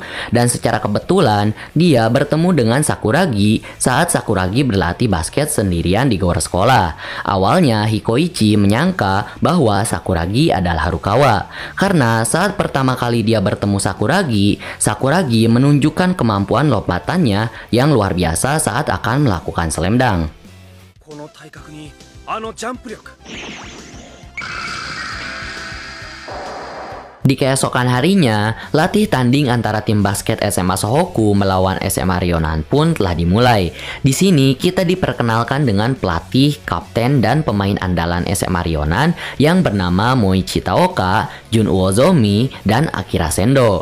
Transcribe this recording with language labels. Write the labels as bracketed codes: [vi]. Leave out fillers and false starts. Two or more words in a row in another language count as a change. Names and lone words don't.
[id] Dan secara kebetulan dia bertemu dengan Sakuragi saat Sakuragi berlatih basket sendirian di gor sekolah. Awalnya Hikoichi menyangka bahwa Sakuragi adalah Harukawa. Karena saat pertama kali dia bertemu Sakuragi, Sakuragi menunjukkan kemampuan lompatannya yang luar biasa saat akan melakukan slam dunk. [ja] この体格にあのジャンプ力 [id] Di keesokan harinya, latih tanding antara tim basket SMA Sohoku melawan SMA Ryonan pun telah dimulai. Di sini kita diperkenalkan dengan pelatih, kapten, dan pemain andalan SMA Ryonan yang bernama Moichi Taoka, Jun Uozomi, dan Akira Sendo.